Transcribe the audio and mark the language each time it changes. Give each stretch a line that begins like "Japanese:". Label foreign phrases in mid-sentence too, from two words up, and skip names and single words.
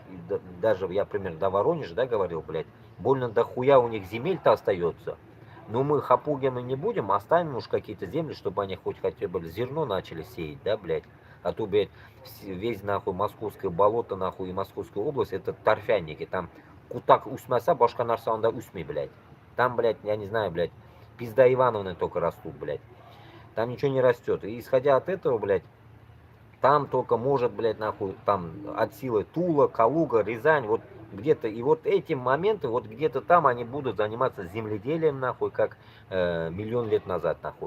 Russian: Даже я примерно до Воронежа, да, говорил, блядь, больно дохуя у них земель-то остается. Но мы хапугины не будем, оставим уж какие-то земли, чтобы они хотя бы зерно начали сеять, да, блядь. А то, блядь, весь, нахуй, московское болото, нахуй, и Московская область, это торфяники.
Tatar: Там кутак усмаса, башка нарсанда усми,
Russian: блядь. Там, блядь, я не знаю, блядь, пизда Ивановны только растут, блядь. Там ничего не растет. И исходя от этого, блядь, там только может, блядь, нахуй, там от силы Тула, Калуга, Рязань, вот где-то. И вот эти моменты, вот где-то там они будут заниматься земледелием, нахуй, как миллион лет назад, нахуй.